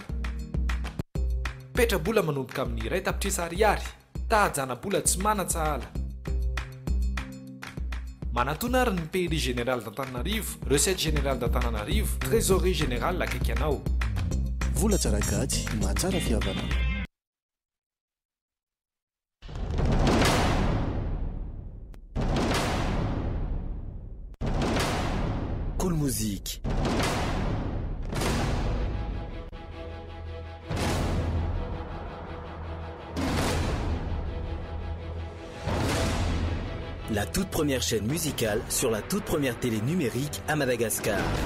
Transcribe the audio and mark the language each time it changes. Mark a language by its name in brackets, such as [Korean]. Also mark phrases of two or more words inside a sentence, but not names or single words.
[Malagasy] Petra-bola manomboka amin'ny iray tapitrisa ariary, tahajana-bola tsy mana-tsahala. Manatona ary ny [French] pays général d'Antananarivo, recette générale d'Antananarivo, trésorerie générale [Malagasy] akaiky anao. Vola tsara gadry, mahatsara fihavana. [French] Cool Musique. La toute première chaîne musicale sur la toute première télé numérique à Madagascar.